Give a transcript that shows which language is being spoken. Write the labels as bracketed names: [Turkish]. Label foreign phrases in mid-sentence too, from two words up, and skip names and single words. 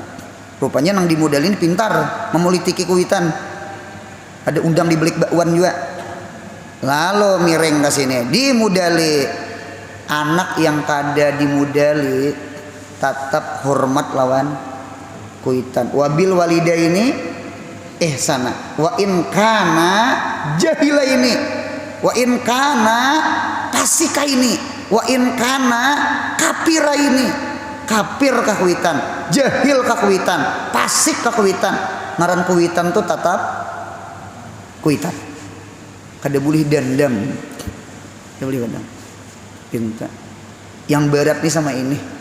[Banjar] Rupanya nang dimudali ini pintar memulitiki kuitan. Ada undang di belik bakwan juga. Lalu miring ke sini, dimudali. Anak yang kada dimudali tetap hormat lawan kuitan. [Arabic] وبالوالدين إحسانا. وإن كان جاهلا ini. وإن كان فاسقا ini. وإن كان كافرا ini. [Banjar] Kapir kakuitan, jahil kakuitan, pasik kakuitan. Ngaran kuitan tuh tetap kuitan. Kada boleh dendam. Kada boleh dendam. Pinta. Yang berat nih sama ini.